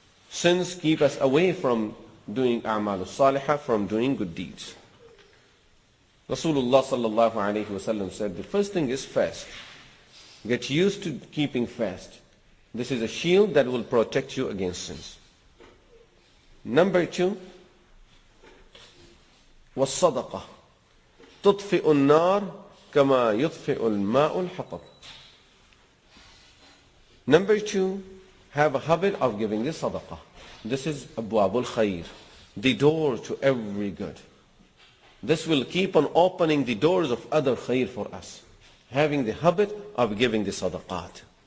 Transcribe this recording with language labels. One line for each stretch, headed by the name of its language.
English: Sins keep us away from doing a'mal salihah, from doing good deeds. Rasulullah sallallahu alayhi wasallam said, the first thing is fast. Get used to keeping fast. This is a shield that will protect you against sins. Number 2,
Arabic: والصدقة تطفئ النار كما يطفئ الماء الحطب.
English: Number 2, have a habit of giving the sadaqah. This is abwabul khair, the door to every good. This will keep on opening the doors of other khair for us, having the habit of giving the sadaqat.